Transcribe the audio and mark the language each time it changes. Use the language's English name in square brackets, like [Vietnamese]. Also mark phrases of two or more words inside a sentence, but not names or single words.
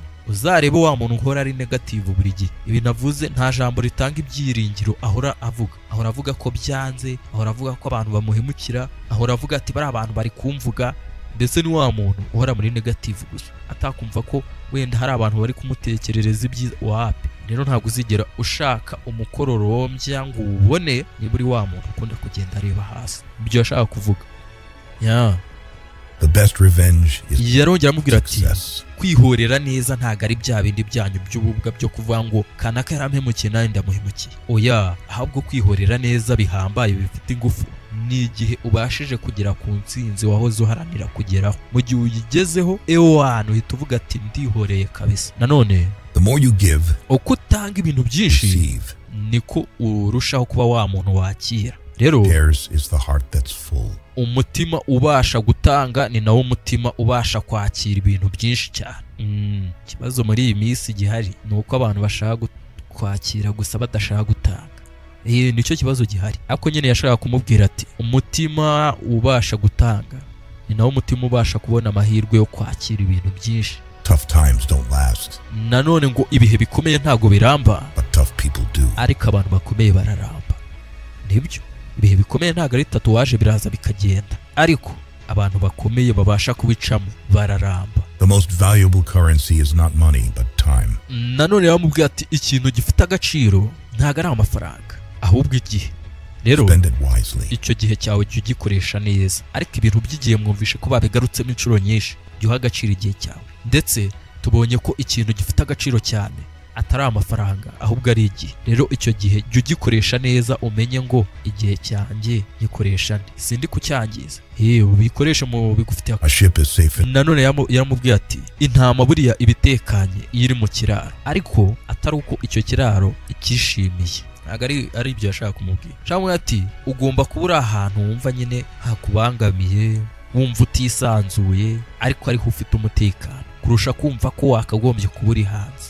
[Kinyarwanda] Uzarebe wa muntu uhora ari negativu buri gihe. Ibi navuze nta jambo ritanga ibyiringiro ahora avuga ko byanze, ahora avuga ko abantu bamuhemukira, ahora avuga ati bari abantu bari kumvuga. Ndetse ni wa muntu uhora muri negativu gusa, atakumva ko wenda hari abantu bari kumutekerereza ibyiza. Wapi rero ntabwo uzigera ushaka umukororombya ngo ubone niba uri wa muntu ukunda kugenda areba hasi. Ibyo yashaka kuvuga. [English] The best revenge is [Kinyarwanda] yarongera amubwira ati success. kwihorera neza ntago ari bya bindi byanyu by'ububwa byo kuvuga ngo kanaka yarampemukiye nawe ndamuhemukiye. Oya, ahubwo kwihorera neza bihambaye bifite ingufu ni igihe ubashije kugera ku ntsinzi wahoze uharanira kugeraho. Mu gihe uyigezeho ewana uhita uvuga ati ndihoreye kabisa. Nanone [English] The more you give, [Kinyarwanda] uko utanga ibintu byinshi receive. niko urushaho kuba wa muntu wakira. Rero [English] Theirs is the heart that's full. [Kinyarwanda] umutima ubasha gutanga ni nawo umutima ubasha kwakira ibintu byinshi cyane. Ikibazo muri iyi minsi gihari ni uko abantu bashaka kwakira gusa badashaka gutanga. Nicyo kibazo gihari. Ariko nyine yashaka kumubwira ati umutima ubasha gutanga ni nawo umutima ubasha kubona amahirwe yo kwakira ibintu byinshi. [English] Tough times don't last, [Kinyarwanda] Nanone ngo ibihe bikomeye ntago biramba, [English] but tough people do. [Kinyarwanda] ariko abantu bakomeye bararamba. Nibyo, ibihe bikomeye ntago ari tatuwaje biraza bikagenda, ariko abantu bakomeye babasha kubicamo bararamba. [English] The most valuable currency is not money, but time. [Kinyarwanda] Nanone yamubwiye ati ikintu gifite agaciro ntago ari amafaranga, ahubwo igihe. Rero [English] Spend it wisely. [Kinyarwanda] icyo gihe cyawe jya ugikoresha neza. Ariko ibintu by'igihe mwumvishe ko babigarutsemo inshuro nyinshi. Jya uha agaciro igihe cyawe. Ndetse tubonye ko ikintu gifite agaciro cyane atari amafaranga, ahubwo ari igihe. Rero icyo gihe jya ugikoresha neza, umenye ngo igihe cyanjye gikoresha nde, sindi kucyangiza. Ubikoreshe mu bigufitiye. [English] A ship is safe in [Kinyarwanda] Nanone yaramubwiye ati intama buriya ibitekanye iyo iri mu kiraro, ariko atari uko icyo kiraro ikishimiye. Ntabwo ari ibyo yashaka kumubwira. Cyangwa ati ugomba kuba uri ahantu wumva nyine hakubangamiye, wumva utisanzuye, ariko ariho ufite umutekano, kurusha kumva ko wakagombye kuba uri hanze.